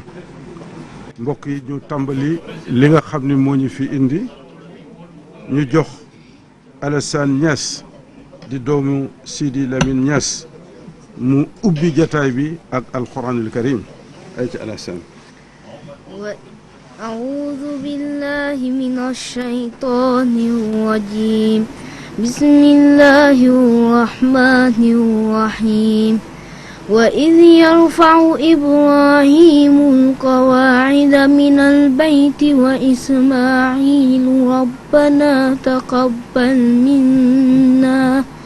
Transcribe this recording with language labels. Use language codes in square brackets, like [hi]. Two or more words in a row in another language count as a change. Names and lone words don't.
[wo] mbokk yi ñu tàmbali li nga xam ni moo ñu fi indi ñu jox Alassane Niass di doomu Sidi Lamine Niass mu ubbi jataay bi ak [ar] القرآن الكريم [wo] ay ci Alassane. [ar] أعوذ بالله من الشيطان الرجيم بسم الله الرحمن الرحيم وإذ يرفع إبراهيم القواعد من البيت وإسماعيل ربنا تقبل منا